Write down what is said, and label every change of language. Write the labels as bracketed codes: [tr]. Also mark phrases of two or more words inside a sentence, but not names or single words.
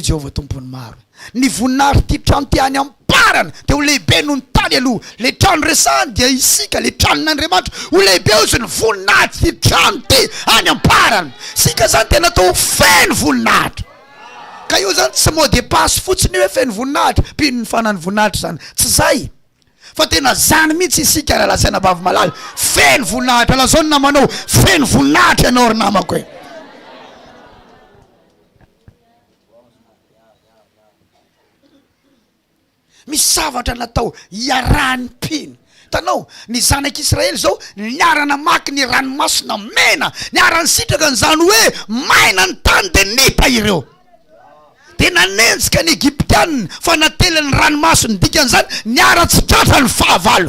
[mg] Jehovah tompony maro ny voninahitra ty trano ty any amparana de ho lehibe noho ny tany aloha le trano resahany dia isika le tranon'Andriamanitra ho lehibe ozy ny voninahitra ty trano ty any amparana sika zany tena atao feno voninahitra ka io zany tsy [fr] mot de passe [mg] fotsiny hoe feno voninahitra pino ny fanany voninahitra zany tsy zay fa tena zany mihitsy isika raha lasaina bavy malala feno voninahitra la zao ny namanao feno voninahitra ianao ry namako e misy zavatra natao iarahany pino tanao ny zanak'Israely zao niarana maky ny ranomasina mena, niarany sitraka n'izany hoe maina ny tany de nipa ireo, de nanenjika ny Egyptianina fa natelany ranomasina, dikan'izany niara tsy tratra ny fahavalo.